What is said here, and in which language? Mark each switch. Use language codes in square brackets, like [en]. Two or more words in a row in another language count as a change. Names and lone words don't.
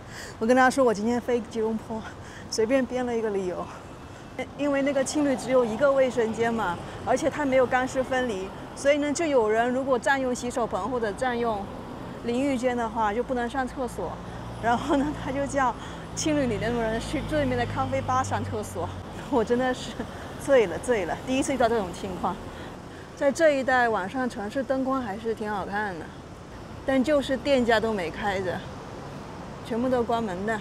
[zh] 我跟他說我今天飛吉隆坡，隨便編了一個理由。因為那個青旅只有1個衛生間嘛，而且它沒有乾濕分離，所以呢，就有人如果佔用洗手盆或者佔用淋浴間的話就不能上廁所，然後呢，他就叫青旅裡的人去對面的咖啡吧上廁所。我真的是醉了，第一次遇到這種情況。在這一帶晚上城市燈光還是挺好看的，但就是店家都沒開着，全部都關門的。